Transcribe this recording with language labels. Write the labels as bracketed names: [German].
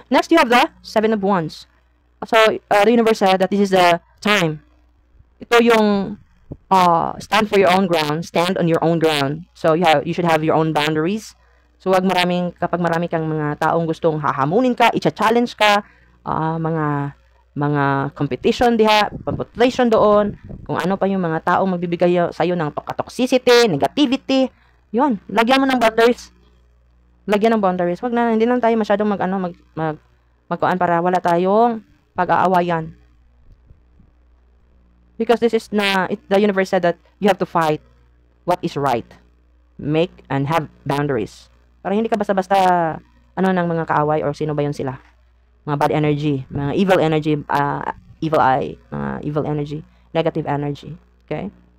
[English] Next, you have the Seven of Wands. So, the universe said that this is the time. [Filipino] Ito yung [English] stand for your own ground, stand on your own ground. So, you should have your own boundaries. [Filipino] So, kapag marami kang mga taong gustong hahamunin ka, i-challenge ka, mga competition diha, competition doon, kung ano pa yung mga taong magbibigay sa'yo ng toxicity, negativity, yun, lagyan mo ng boundaries. Lagyan ng boundaries. Hindi lang tayo masyadong magkuan para wala tayong pag-aawayan. [English] Because this is the universe said that you have to fight what is right. Make and have boundaries. [Filipino] Para hindi ka basta-basta ng mga kaaway or sino ba yun sila. [English] mga bad energy, mga evil energy, evil eye, evil energy, negative energy. Okay?